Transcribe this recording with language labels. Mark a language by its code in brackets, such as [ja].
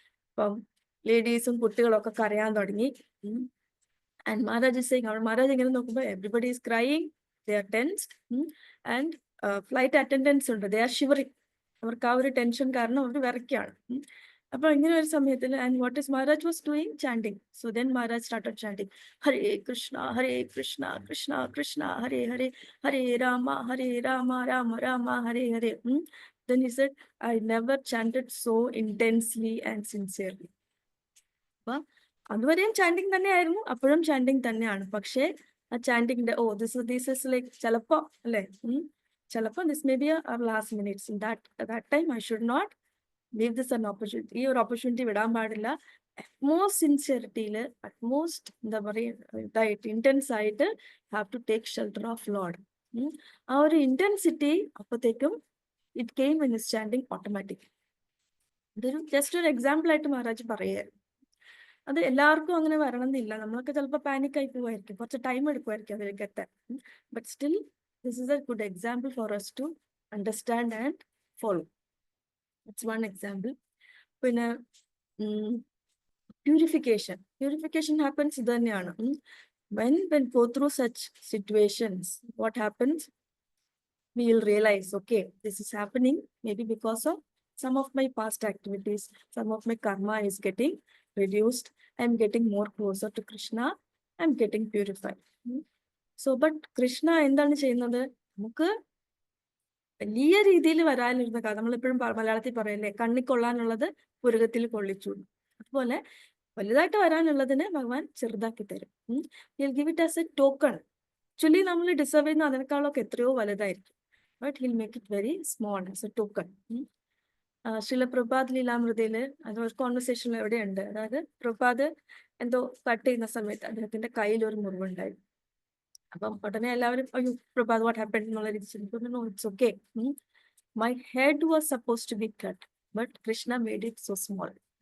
[ml] അപ്പം ലേഡീസും കുട്ടികളൊക്കെ കരയാൻ തുടങ്ങി. [en] and Maharaj Maharaj [ml] ഇങ്ങനെ നോക്കുമ്പോൾ [en] Everybody is crying, they are tensed, and flight attendants ഉണ്ട്, they are shivering. [ml] അവർക്ക് ആ ഒരു ടെൻഷൻ കാരണം അവർ വിറയ്ക്കാണ്. അപ്പൊ ഇങ്ങനെ ഒരു സമയത്തിൽ [en] And what is Maharaj was doing? [ml] Chanting. [en] So then Maharaj started chanting Hare Krishna Krishna Krishna Hare Hare, Hare Rama Rama Rama Hare Hare. Then he said, I never chanted so intensely and sincerely. [ml] അപ്പൊ അതുവരെയും ചാൻഡിങ് തന്നെയായിരുന്നു, അപ്പോഴും ചാൻഡിങ് തന്നെയാണ്. പക്ഷേ ആ ചാൻഡിങ്ങിന്റെ [en] this is like [ml] ചിലപ്പോ അല്ലെ, ചിലപ്പോ [en] This may be our last minutes. That time I should not leave this an opportunity. [ml] ഈ ഒരു ഓപ്പർച്യൂണിറ്റി വിടാൻ പാടില്ല. അറ്റ്മോസ്റ്റ് സിൻസിയറിറ്റിയിൽ, അറ്റ്മോസ്റ്റ് എന്താ പറയുക ഇതായിട്ട് ഇന്റൻസ് ആയിട്ട് [en] Have to take shelter of Lord. [ml] ആ ഒരു ഇന്റൻസിറ്റി അപ്പോഴത്തേക്കും [en] It came in his chanting automatic. [ml] ഇതൊരു ജസ്റ്റ് ഒരു എക്സാമ്പിൾ ആയിട്ട് മഹാരാജ് പറയുകയായിരുന്നു. അത് എല്ലാവർക്കും അങ്ങനെ വരണമെന്നില്ല. നമ്മളൊക്കെ ചിലപ്പോൾ പാനിക് ആയി പോവായിരിക്കും, കുറച്ച് ടൈം എടുക്കുമായിരിക്കും അതിലേക്ക് എത്താൻ. [en] But still this is a good example for us to understand and follow. It's one example. [ml] പിന്നെ പ്യൂരിഫിക്കേഷൻ ഹാപ്പൻസ് ഇത് തന്നെയാണ്. [en] when go through such situations, what happens? We will realize, okay, this is happening maybe because of some of my past activities, some of my karma is getting reduced, I'm getting more closer to Krishna, I'm getting purified. So but Krishna [ml] എന്താണ് ചെയ്യുന്നത്? നമുക്ക് വലിയ രീതിയിൽ വരാനിരുന്ന കാര്യം നമ്മളെപ്പോഴും മലയാളത്തിൽ പറയല്ലേ, കണ്ണിക്കൊള്ളാനുള്ളത് പുരുകത്തിൽ കൊള്ളിച്ചു. അതുപോലെ വലുതായിട്ട് വരാനുള്ളതിന് ഭഗവാൻ ചെറുതാക്കി തരും. [en] he'll give it as a token. [ml] Actually നമ്മൾ ഡിസർവ് ചെയ്യുന്ന അതിനേക്കാളൊക്കെ എത്രയോ വലുതായിരിക്കും, [en] but he'll make it very small as a token. [ml] Srila Prabhat ലീലാമൃതയില് അതൊരു കോൺവെർസേഷനിൽ എവിടെയുണ്ട്, അതായത് പ്രഭാത് എന്തോ കട്ട് ചെയ്യുന്ന സമയത്ത് അദ്ദേഹത്തിന്റെ കയ്യിൽ ഒരു മുറിവുണ്ടായി. അപ്പം ഉടനെ എല്ലാവരും അയ്യോ [en] Prabhat what happened [ml] എന്നുള്ള രീതി. [en] No, it's okay, my head was suppose to be cut, but Krishna made it so small.